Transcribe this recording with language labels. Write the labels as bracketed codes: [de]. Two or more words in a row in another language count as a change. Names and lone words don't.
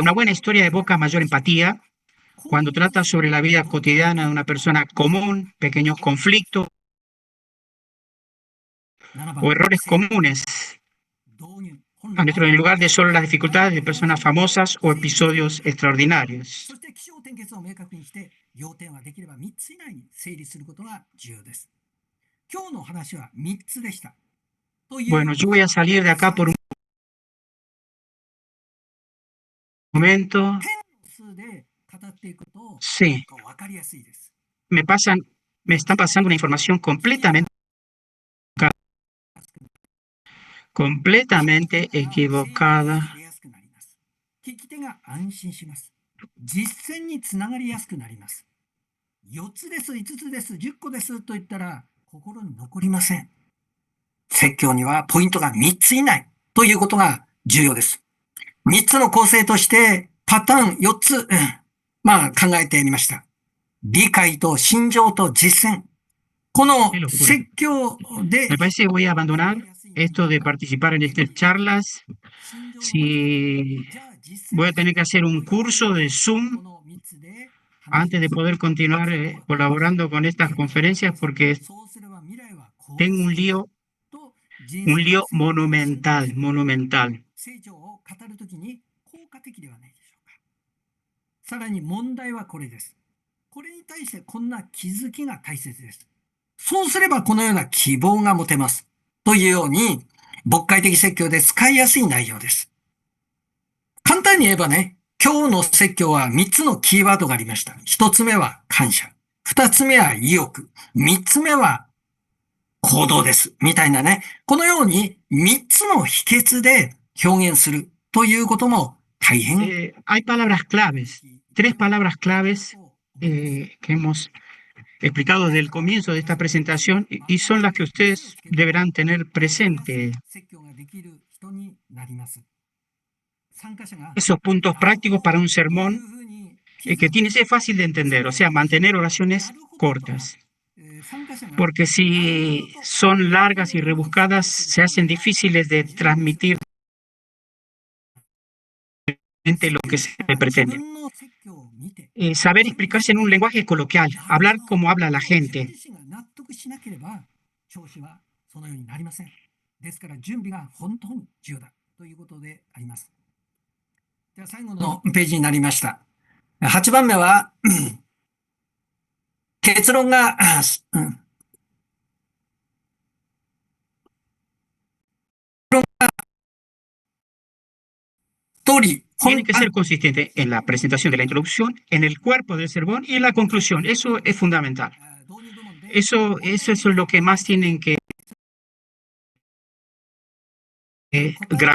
[es] Una buena historia evoca mayor empatía cuando trata sobre la vida cotidiana de una persona común, pequeños conflictos, o errores comunes en lugar de solo las dificultades de personas famosas o episodios extraordinarios. [ja] そして起承転結を明確にして、要点はできれば3つ以内に整理することが重要です。今日の話は3つでした。という [es] Bueno, yo voy a salir de acá por un momento. [ja] 数で語っていくと [es] Sí, [ja] 分かりやすいです。 [es] me están pasando una información completamente equivocada. [ja] 聞き手が安心します。実践につながりやすくなります。4つです、5つです、10個ですと言ったら心に残りません。説教にはポイントが3つ以内ということが重要です。3つの構成としてパターン4つ、考えてみました。理解と心情と実践。この説教で [es] Me parece que voy a abandonar esto de participar en estas charlas. Si voy a tener que hacer un curso de Zoom antes de poder continuar colaborando con estas conferencias porque tengo un lío monumental. [ja] 聖書を語るときに効果的ではないでしょうか。さらに問題はこれです。これに対してこんな気づきが大切です。そうすればこのような希望が持てます。というように、牧会的説教で使いやすい内容です。簡単に言えばね、今日の説教は3つのキーワードがありました。1つ目は感謝。2つ目は意欲。3つ目は行動です。みたいなね。このように3つの秘訣で表現するということも大変。 [es] Hay palabras claves, 3 palabras claves que hemos explicado desde el comienzo de esta presentación y son las que ustedes deberán tener presente. Esos puntos prácticos para un sermón que tiene que ser fácil de entender, o sea, mantener oraciones cortas. Porque si son largas y rebuscadas, se hacen difíciles de transmitir lo que se pretende. Saber explicarse en un lenguaje coloquial, hablar como habla la gente. [ja] ですから準備が本当に重要だということであります。では最後のページになりました。8番目は結論が、 [es] Tiene que ser consistente en la presentación de la introducción, en el cuerpo del sermón y en la conclusión. Eso es fundamental. Eso es lo que más tienen que grabar.